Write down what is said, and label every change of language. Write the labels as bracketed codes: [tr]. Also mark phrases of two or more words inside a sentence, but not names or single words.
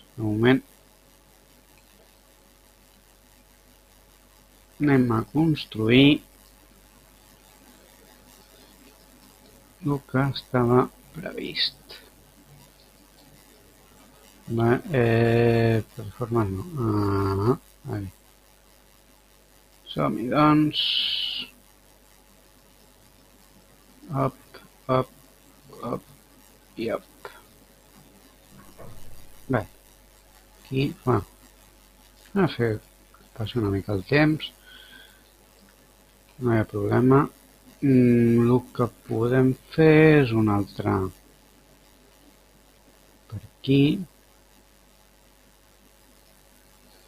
[ca] De moment anem a construir el que estava previst. Plataformes no. Vale. Som-hi, doncs. [en] Up, up, up i up. [ca] Bé, aquí, va. A fer que passi una mica el temps. No hi ha problema. El que podem fer és un altre per aquí.